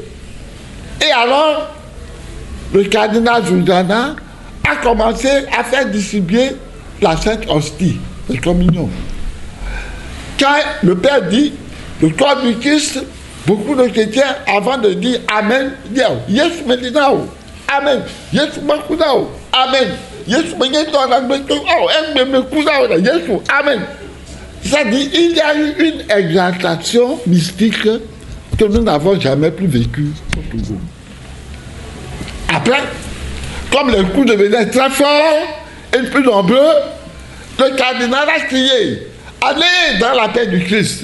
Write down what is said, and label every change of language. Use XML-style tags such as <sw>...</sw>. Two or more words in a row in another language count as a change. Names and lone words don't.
<fr>Et alors, le cardinal Giuliana a commencé à faire distribuer la Sainte Hostie, la communion. Quand le Père dit le corps du Christ, beaucoup de chrétiens, avant de dire Amen, disent</fr> <ee>Yesu Medinao, Amen, Yesu Makudao, Amen, Yesu Meneto, Yesu,</ee> <fr>Amen. C'est-à-dire, il y a eu une exaltation mystique que nous n'avons jamais plus vécue au Togo. Après, comme les coups devenaient très forts et plus nombreux, le cardinal a crié « Allez dans la paix du Christ !»</fr>